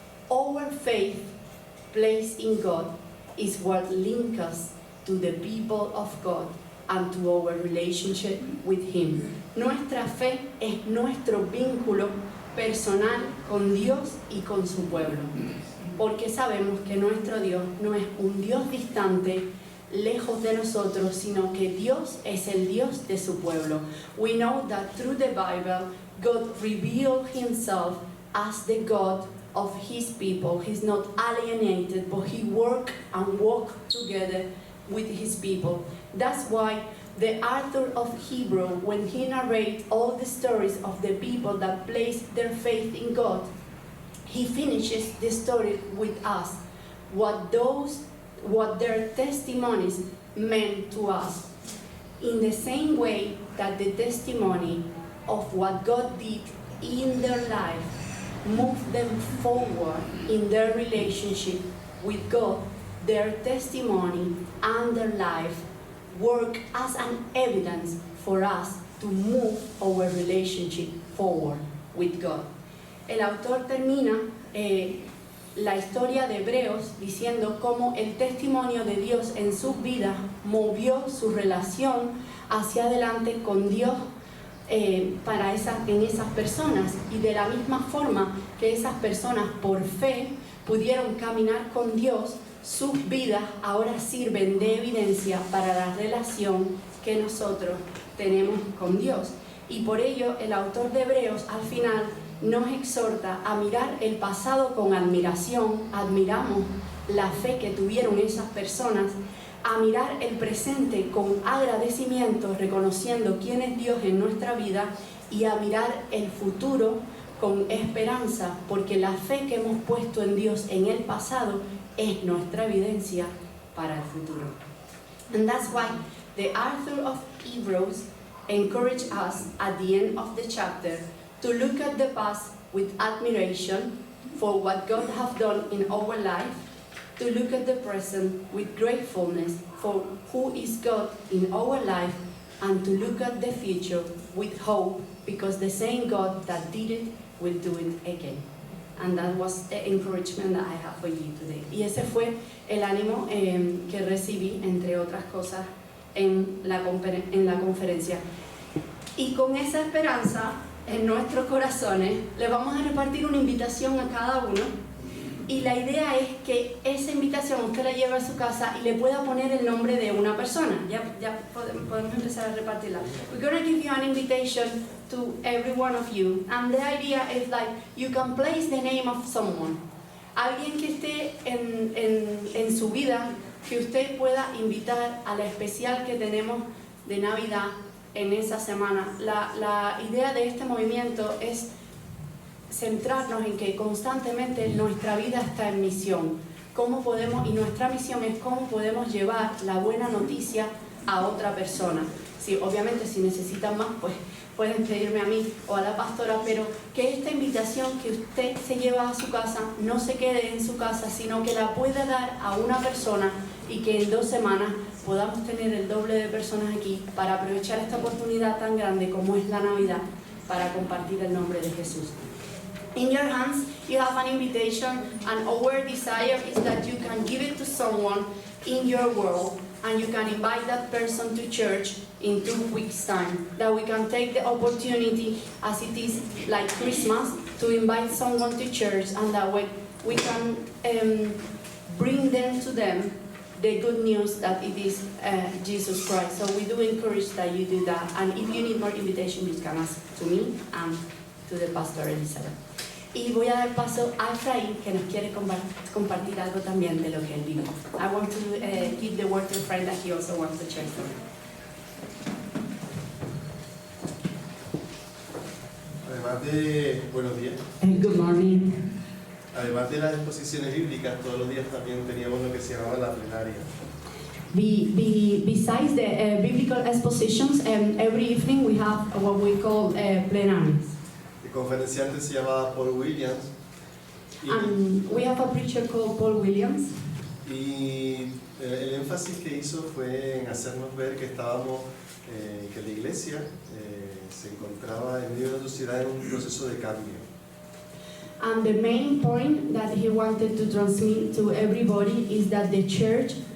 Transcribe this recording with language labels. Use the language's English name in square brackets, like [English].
[English] Our faith placed in God is what links us to the people of God and to our relationship with Him. [Spanish] Nuestra fe es nuestro vínculo personal con Dios y con su pueblo, porque sabemos que nuestro Dios no es un Dios distante, lejos de nosotros, sino que Dios es el Dios de su pueblo. [English] We know that through the Bible, God revealed Himself as the God of His people. He's not alienated, but He worked and walked together with His people. That's why the author of Hebrew, when he narrates all the stories of the people that placed their faith in God, he finishes the story with us, what their testimonies meant to us. In the same way that the testimony of what God did in their life moved them forward in their relationship with God, their testimony and their life work as an evidence for us to move our relationship forward with God. [Spanish] El autor termina la historia de Hebreos diciendo cómo el testimonio de Dios en sus vidas movió su relación hacia adelante con Dios en esas personas, y de la misma forma que esas personas por fe pudieron caminar con Dios, sus vidas ahora sirven de evidencia para la relación que nosotros tenemos con Dios. Y por ello el autor de Hebreos al final nos exhorta a mirar el pasado con admiración, admiramos la fe que tuvieron esas personas, a mirar el presente con agradecimiento, reconociendo quién es Dios en nuestra vida, y a mirar el futuro con esperanza, porque la fe que hemos puesto en Dios en el pasado es nuestra evidencia para el futuro. [English] And that's why the author of Hebrews encouraged us at the end of the chapter to look at the past with admiration for what God has done in our life, to look at the present with gratefulness for who is God in our life, and to look at the future with hope, because the same God that did it will do it again. And that was the encouragement that I have for you today. [Spanish] Y ese fue el ánimo que recibí, entre otras cosas, en la conferencia. Y con esa esperanza en nuestros corazones, le vamos a repartir una invitación a cada uno. Y la idea es que esa invitación usted la lleve a su casa y le pueda poner el nombre de una persona. Ya podemos empezar a repartirla. [English] We're going to give you an invitation to every one of you. And the idea is like you can place the name of someone. [Spanish] Alguien que esté en su vida, que usted pueda invitar a la especial que tenemos de Navidad en esa semana. La idea de este movimiento es centrarnos en que constantemente nuestra vida está en misión. Y nuestra misión es cómo podemos llevar la buena noticia a otra persona. Sí, obviamente si necesitan más, pues pueden pedirme a mí o a la pastora, pero que esta invitación que usted se lleva a su casa no se quede en su casa, sino que la pueda dar a una persona, y que en 2 semanas podamos tener el doble de personas aquí para aprovechar esta oportunidad tan grande como es la Navidad, para compartir el nombre de Jesús. [English] In your hands, you have an invitation, and our desire is that you can give it to someone in your world, and you can invite that person to church in 2 weeks' time. That we can take the opportunity, as it is like Christmas, to invite someone to church, and that way we can bring them to them the good news that it is Jesus Christ. So we do encourage that you do that, and if you need more invitation, you can ask to me and to the pastor Elizabeth. [Spanish] Y voy a dar paso a Efraín, que nos quiere compartir algo también de lo que él vive. [English] I want to give the word to Efraín that he also wants to share. [Spanish] Además de, buenos días, [English] Good morning. [Spanish] además de las exposiciones bíblicas, todos los días también teníamos lo que se llamaba la plenaria. [English] Besides the biblical expositions, every evening we have what we call plenaries. [Spanish] El conferenciante se llamaba Paul Williams [English] And we have a preacher called Paul Williams. [Spanish] y el énfasis que hizo fue en hacernos ver que estábamos, que la iglesia se encontraba en medio de una sociedad en un proceso de cambio. [English] And the main point that he wanted to transmit to everybody is that the church